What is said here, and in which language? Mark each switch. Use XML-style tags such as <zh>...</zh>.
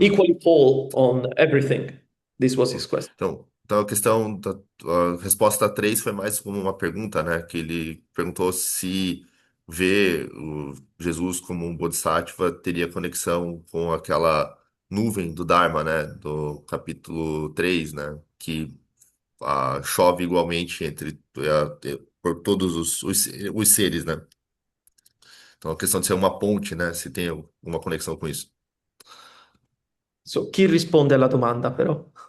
<en>Equally fall on everything. This was his question.</en> <pt>Então a questão da a resposta 3 foi mais como uma pergunta, né? Que ele perguntou se ver o Jesus como um Bodhisattva teria conexão com aquela nuvem do Dharma, né? Do capítulo 3, né? Que chove igualmente por todos os seres, né? Então a questão de ser uma ponte, né? Se tem alguma conexão com isso.</pt> <it>So, chi risponde alla domanda però?</it>